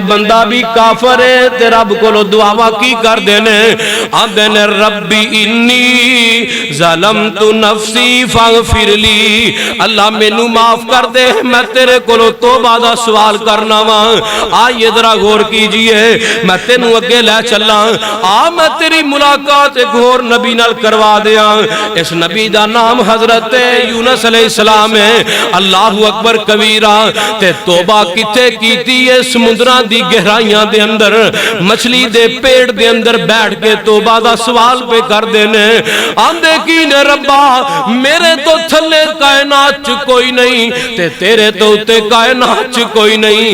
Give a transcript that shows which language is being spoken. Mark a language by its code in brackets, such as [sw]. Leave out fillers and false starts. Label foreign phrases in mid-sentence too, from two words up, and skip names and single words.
[pa] ਬੰਦਾ ਭੀ ਕਾਫ਼ਰ ਹੈ ਤੇ ਰੱਬ ਕੋਲੋਂ ਦੁਆਵਾਂ ਕੀ ਕਰਦੇ ਨੇ, ਆਂਦੇ ਨੇ [ar] رب إني ظلمت نفسي فاغفر لي, [pa] ਅੱਲਾਹ ਮੈਨੂੰ ਮਾਫ਼ ਕਰ ਦੇ, ਮੈਂ ਤੇਰੇ ਕੋਲੋਂ ਤੌਬਾ ਦਾ ਸਵਾਲ ਕਰਨਾ ਵਾਂ। [ur] آئیے ذرا غور کیجیے, [pa] ਮੈਂ ਤੈਨੂੰ ਅੱਗੇ ਲੈ ਚੱਲਾਂ। ਆ ਮੈਂ ਤੇਰੀ ਮੁਲਾਕਾਤ ਇੱਕ ਹੋਰ ਨਬੀ ਨਾਲ ਕਰਵਾ ਦਿਆਂ। ਇਸ ਨਬੀ ਦਾ ਨਾਮ ਹਜ਼ਰਤ ਯੂਨੁਸ ਅਲੈਹਿੱਸਲਾਮ ਹੈ। [ar] الله أكبر كبيرا. [pa] ਤੇ ਤੌਬਾ ਕਿੱਥੇ ਕੀਤੀ ਹੈ? ਸਮੁੰਦਰਾਂ ਦੀ ਗਹਿਰਾਈਆਂ ਦੇ ਅੰਦਰ ਮੱਛੀ ਦੇ ਪੇਟ ਦੇ ਅੰਦਰ ਬੈਠ ਕੇ ਤੌਬਾ ਦਾ ਸਵਾਲ ਪਏ ਕਰਦੇ ਨੇ। ਆਂਦੇ ਕੀ ਨੇ ਰੱਬਾ, ਮੇਰੇ ਤੋਂ ਥੱਲੇ ਕਾਇਨਾਤ 'ਚ ਕੋਈ ਨਹੀਂ ਤੇ ਤੇਰੇ ਤੋਂ ਉੱਤੇ ਕਾਇਨਾਤ 'ਚ ਕੋਈ ਨਹੀਂ।